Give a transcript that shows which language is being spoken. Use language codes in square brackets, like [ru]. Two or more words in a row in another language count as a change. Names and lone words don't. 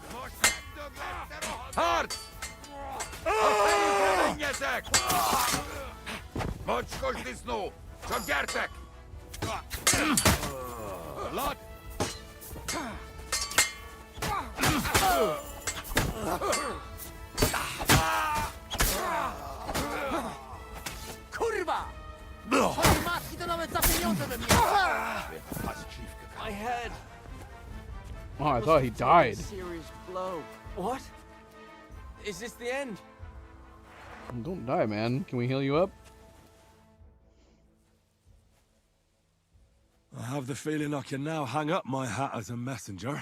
[hu] Harc! A fejükre menjetek! Mocskos disznó! Csak gyertek! [en] Lad! [pl] Kurwa! Matki to nawet za pieniądze bym nie... [en] My head. Oh, I thought he died. Serious blow. What? Is this the end? Don't die, man. Can we heal you up? I have the feeling I can now hang up my hat as a messenger.